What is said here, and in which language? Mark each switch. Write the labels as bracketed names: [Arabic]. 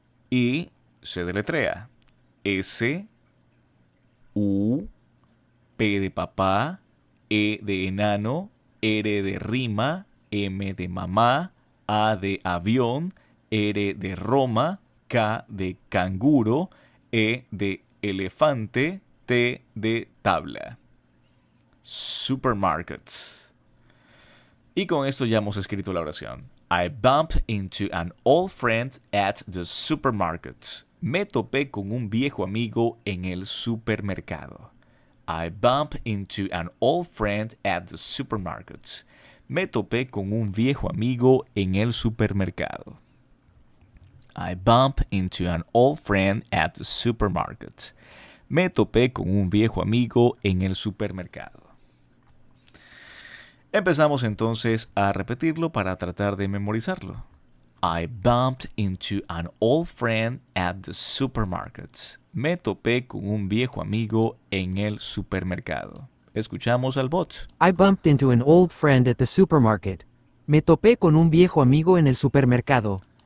[Spanish] Y se deletrea S, U, P de papá, E de enano, R de rima, M de mamá, A de avión, R de Roma, K de canguro, E de elefante, T de tabla. [English] Supermarkets. [Spanish] Y con esto ya hemos escrito la oración. [English] I bumped into an old friend at the supermarket. [Spanish] Me topé con un viejo amigo en el supermercado. [English] I bumped into an old friend at the supermarket. [Spanish] Me topé con un viejo amigo en el supermercado. [English] I bumped into an old friend at the supermarket. [Spanish] Me topé con un viejo amigo en el supermercado. Empezamos entonces a repetirlo para tratar de memorizarlo. [English] I bumped into an old friend at the supermarket. [Spanish] Me topé con un viejo amigo en el supermercado. Escuchamos al bot. [English] I bumped into an old friend at the supermarket. [Spanish] Me topé con un viejo amigo en el supermercado.